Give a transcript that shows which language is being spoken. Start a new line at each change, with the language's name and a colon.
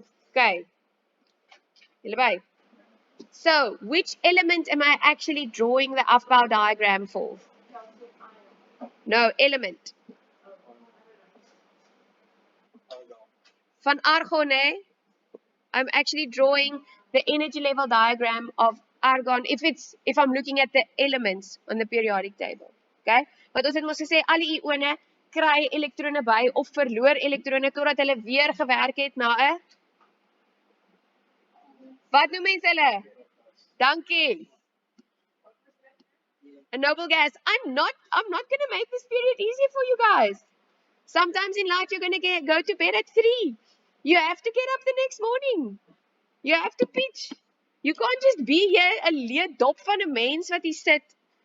English: Okay.
Afrikaans: Julle by?
English: So, which element am I actually drawing the afbouw diagram for? No, element.
Afrikaans: Van argon, eh?
English: I'm actually drawing the energy level diagram of argon if I'm looking at the elements on the periodic table. Okay?
Afrikaans: Want ons het mos gesê alle ione kry elektrone by of verloor elektrone totdat hulle weer gewerk het na 'n wat noem mense hulle? Dankie.
English: A noble gas. I'm not gonna make this period easy for you guys. Sometimes in life you're gonna go to bed at 3. You have to get up the next morning. You have to pitch. You can't just be here
Afrikaans: 'n leë dop van 'n mens wat hier sit.